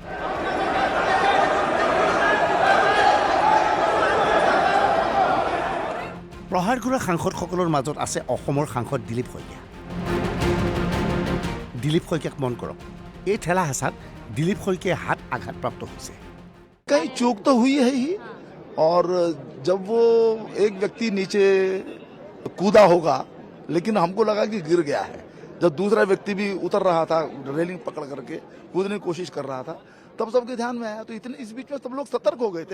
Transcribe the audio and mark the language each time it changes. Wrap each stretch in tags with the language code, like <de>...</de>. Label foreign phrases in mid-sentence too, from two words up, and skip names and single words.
<as>প্ৰহাৰ কৰা সাংসদসকলৰ মাজত আছে অসমৰ সাংসদ দিলীপ শইকীয়া। দিলীপ শইকীয়াক মন কৰক, এই ঠেলা হেঁচাত দিলীপ শইকীয়াৰ হাত আঘাতপ্ৰাপ্ত হৈছে।</as> <hi>कहीं चूक तो हुई है ही, और जब वो एक व्यक्ति नीचे कूदा होगा, लेकिन हमको लगा कि गिर गया है। जब दूसरा व्यक्ति भी उतर रहा था, रेलिंग पकड़ करके कूदने की कोशिश कर रहा था, तब सबके ध्यान में आया। तो इतने इस बीच में सब लोग सतर्क हो गए थे।</hi>